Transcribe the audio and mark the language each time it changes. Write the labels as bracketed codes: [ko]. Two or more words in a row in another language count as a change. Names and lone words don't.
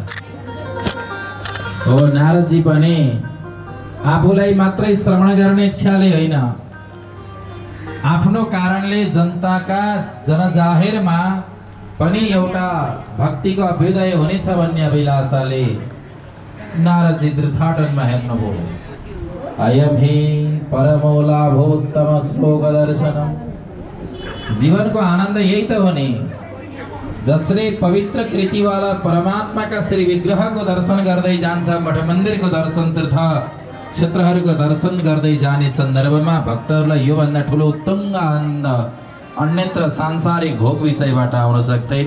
[ne] हो, नारदजी पनि आफूलाई मात्रै श्रवण गर्ने इच्छाले होइन, आफ्नो कारणले जनताका जनजाहेरमा पनि एउटा भक्तिको अभ्युदय हुनेछ भन्ने अभिलाषाले नारदजी तीर्थाटनमा हेर्नुभयो। [sa] अयम हि परमो लाभोत्तम श्लोक दर्शनम। [ne] जीवनको आनन्द यही त हो नि, जसले पवित्र कृतिवाला परमात्माका श्री विग्रहको दर्शन गर्दै जान्छ, मठ मन्दिरको दर्शन, तीर्थ क्षेत्रहरूको दर्शन गर्दै जाने सन्दर्भमा भक्तहरूलाई योभन्दा ठुलो उत्तुङ्ग आनन्द अन्यत्र सांसारिक भोग विषयबाट आउन सक्दैन।